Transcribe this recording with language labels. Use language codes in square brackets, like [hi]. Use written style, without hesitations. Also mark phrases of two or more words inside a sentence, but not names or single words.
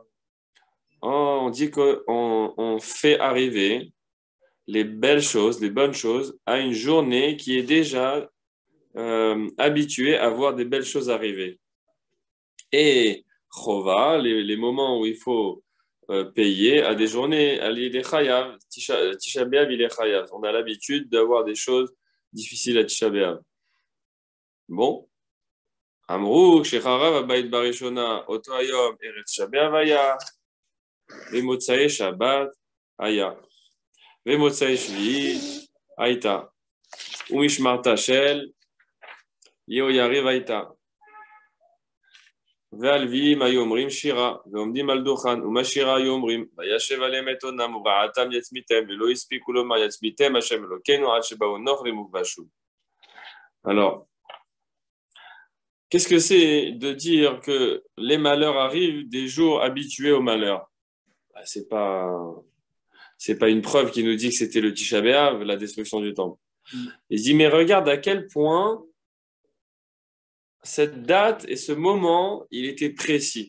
[fr] On dit qu'on fait arriver les belles choses, les bonnes choses, à une journée qui est déjà habituée à voir des belles choses arriver. Et Chova, les moments où il faut payer, à des journées, à l'idée Chayav, Tisha B'Av, il est Chayav. On a l'habitude d'avoir des choses difficiles à Tisha B'Av. Bon. [he] אמרו, שחרב, הבית בראשונה, אותו היום, ארץ תשעה באב היה, ומוצאי שבת היה, ומוצאי שביעית היתה, ומשמרתה של, יהויריב היתה. והלוויים היו אומרים שירה, ועומדים על דוכן, ומשירה היו אומרים, וישב עליהם את עונם, וברעתם יצמיתם, ולא הספיקו לומר יצמיתם השם אלוקינו, עד שבאו נוכרים ובשו. [fr] Alors, qu'est-ce que c'est de dire que les malheurs arrivent des jours habitués au malheur? C'est pas une preuve qui nous dit que c'était le Tisha B'Av, la destruction du temple. Il dit, mais regarde à quel point cette date et ce moment, il était précis.